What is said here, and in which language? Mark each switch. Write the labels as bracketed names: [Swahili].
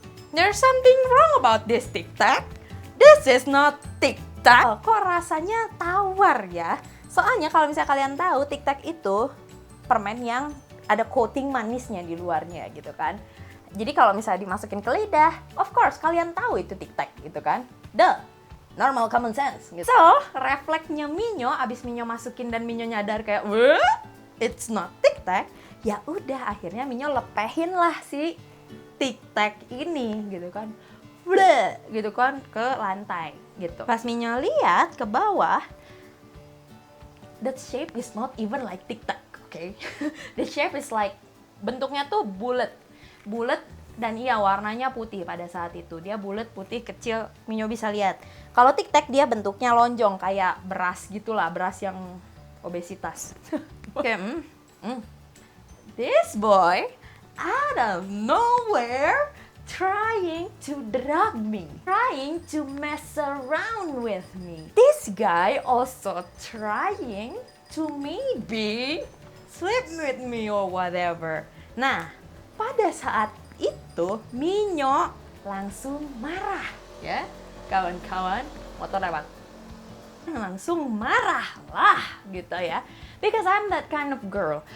[English] There's something wrong about this tic-tac. This is not tic-tac. [Indonesian] Kok rasanya tawar ya? Soalnya kalau misalnya kalian tahu, tic-tac itu permen yang ada coating manisnya di luarnya gitu kan. Jadi kalau misalnya dimasukin ke lidah, of course kalian tahu itu tic-tac gitu kan. Duh, normal common sense gitu. So, refleksnya Minyo, abis Minyo masukin dan Minyo nyadar kayak, [English] it's not tic-tac, [Indonesian] Ya udah, akhirnya Minyo lepehin lah si tic-tac ini gitu kan. Bleh, gitu kan ke lantai gitu. Pas Minyo lihat ke bawah, [English] that shape is not even like tic-tac, okay? The shape is like, [Indonesian] bentuknya tuh bulat dan iya warnanya putih pada saat itu. Dia bulat putih kecil, Minyo bisa lihat. Kalau tic-tac dia bentuknya lonjong kayak beras gitulah, beras yang obesitas. [English] Oke, This boy out of nowhere trying to drug me, trying to mess around with me. This guy also trying to maybe sleep with me or whatever. [Indonesian] Nah, pada saat itu Minyo langsung marah, ya kawan-kawan, motor lewat. Langsung marah lah gitu ya, [English] because I'm that kind of girl.